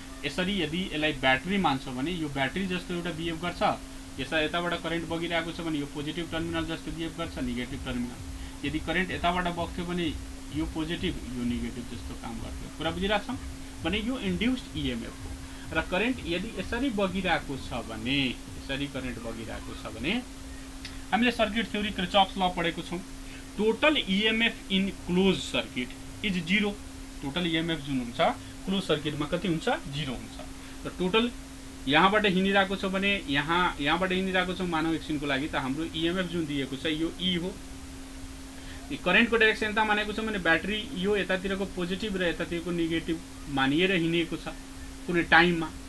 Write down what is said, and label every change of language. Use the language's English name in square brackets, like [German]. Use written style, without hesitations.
[Nepali] यसरी यदि यसलाई ब्याट्री मान्छौँ भने यो ब्याट्री जस्तो एउटा बिहेभ गर्छ, यताबाट करेन्ट बगिरहेको छ भने यो पोजिटिभ टर्मिनल जस्तो बिहेभ गर्छ, नेगेटिभ टर्मिनल। यदि करेन्ट यताबाट बग्थ्यो भने यो पोजिटिभ, यो नेगेटिभ जस्तो काम गर्थ्यो। कुरा बुझिरहेको छौँ भने यो इन्ड्युस्ड इएमएफ हो। र करेन्ट यदि यसरी बगिरहेको छ भने, यसरी करेन्ट बगिरहेको छ भने हामीले सर्किट थ्योरी किर्चअफ्स ल पढेको छौं। [English] Total EMF in closed circuit is 0। [Nepali] Total EMF जुन हुन्छ क्लोज सर्किटमा कति हुन्छ? 0 हुन्छ। र टोटल यहाँबाट हिँडिरहेको छ भने यहाँबाट हिँडिरहेको छ मानव एकछिनको लागि, त हाम्रो ईएमएफ जुन दिएको छ यो ई हो। करेन्टको डाइरेक्सन यता मानेको छ भने ब्याट्री यो यतातिरको पोजिटिभ र यतातिरको नेगेटिभ मानिएर हिँडेको छ कुनै टाइममा।